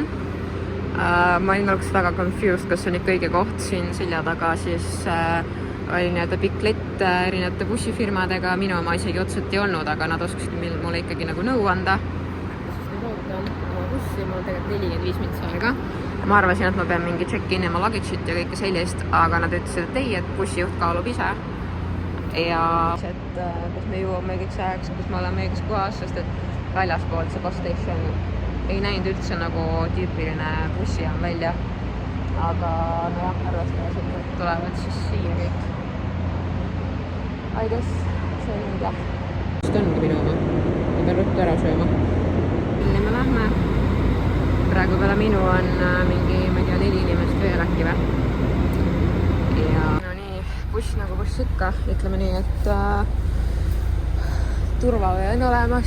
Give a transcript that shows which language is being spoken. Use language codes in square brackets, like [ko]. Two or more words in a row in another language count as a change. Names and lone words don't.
[et] Ma olin alguses väga confused, kas see on ikka õige koht siin selja taga, siis oli nii-öelda pikk lett erinevate bussifirmadega, minu oma isegi otseselt ei olnud, aga nad oskasid mulle ikkagi nagu nõu anda. Siis nüüd ootan oma bussi, mul on tegelikult 45 minutit aega. Ma arvasin, et ma pean mingi check-in ja ma luggage-it ja kõike sellist, aga nad ütlesid, et ei, et bussijuht kaalub ise. Ja et kas me jõuame õigeks ajaks, kas me oleme õiges kohas, sest et väljaspoolt see [en] bus station [et] ei näinud üldse nagu tüüpiline bussijaam välja. Aga nojah, arvestades, et nad tulevad siis siia kõik. [en] I guess [et] see on nüüd jah. Just ongi minu oma. Ma pean ruttu ära sööma. Mille me lähme. Praegu peale minu on mingi, ma ei tea, 4 inimest veel äkki või. Ja no nii, buss nagu buss ikka. Ütleme nii, et turvavöö on olemas.